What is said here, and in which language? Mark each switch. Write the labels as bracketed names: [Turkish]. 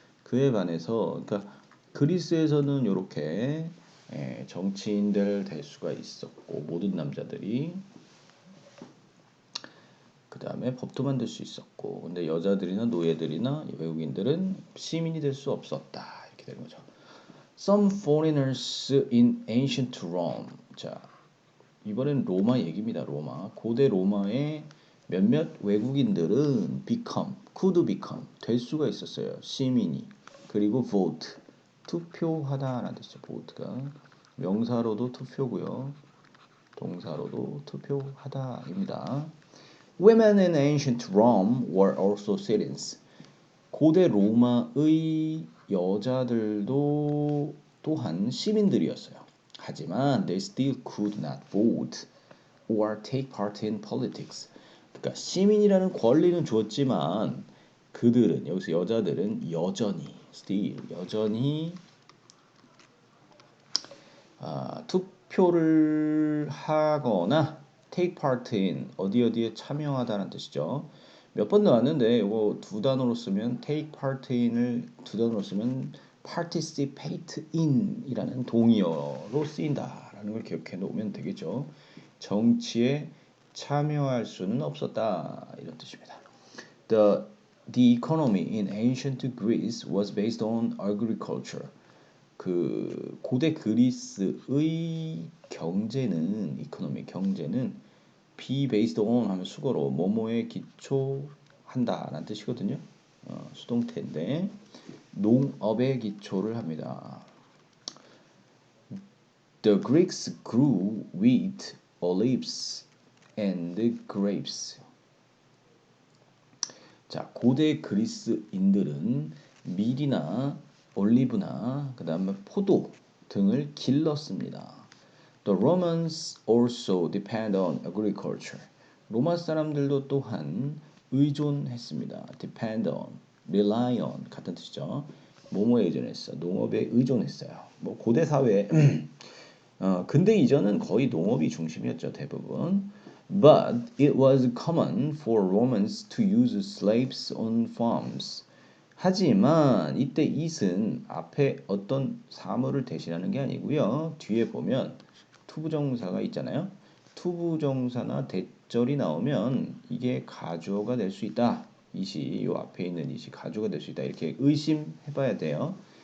[Korean] 그에 반해서 그러니까 그리스에서는 이렇게 정치인들 될 수가 있었고 모든 남자들이 그 다음에 법도 만들 수 있었고 근데 여자들이나 노예들이나 외국인들은 시민이 될 수 없었다 이렇게 되는 거죠. [English] Some foreigners in ancient Rome. [Korean] 자 이번엔 로마 얘기입니다. 로마 고대 로마의 몇몇 외국인들은 [English] could become [Korean] 될 수가 있었어요. 시민이 그리고 vote 투표하다라는 뜻이죠. vote가 명사로도 투표고요. 동사로도 투표하다입니다. [English] Women in ancient Rome were also citizens. [Korean] 고대 로마의 여자들도 또한 시민들이었어요. 하지만 [English] they still could not vote or take part in politics. [Korean] 그러니까 시민이라는 권리는 주었지만 그들은 여기서 여자들은 여전히 still 여전히 투표를 하거나 [English] take part in [Korean] 어디에 참여하다는 뜻이죠. 몇 번 나왔는데 이거 두 단어로 쓰면 [English] take part in [Korean] 을 두 단어로 쓰면 [English] participate in [Korean] 이라는 동의어로 쓰인다라는 걸 기억해 놓으면 되겠죠. 정치에 참여할 수는 없었다 이런 뜻입니다. [English] The economy in ancient Greece was based on agriculture. [Korean] 그 고대 그리스의 경제는 이코노미 경제는 be based on 하면 수거로 뭐뭐에 기초한다라는 뜻이거든요. 수동태인데 농업에 기초를 합니다. [English] The Greeks grew wheat, olives, and grapes. [Korean] 자, 고대 그리스인들은 밀이나 올리브나 그다음에 포도 등을 길렀습니다. [English] The Romans also depend on agriculture. [Korean] 로마 사람들도 또한 의존했습니다. [English] depend on, rely on [Korean] 같은 뜻이죠. 뭐뭐에 의존했어. 농업에 의존했어요. 뭐 고대 사회 근대 이전은 거의 농업이 중심이었죠. 대부분. [English] But it was common for Romans to use slaves on farms. [Korean] 하지만 이때 it은 앞에 어떤 사물을 대신하는 게 아니고요. 뒤에 보면 투부정사가 있잖아요. 투부정사나 대절이 나오면 이게 가주어가 될 수 있다. it이 요 앞에 있는 it이 가주어가 될 수 있다. 이렇게 의심해봐야 돼요.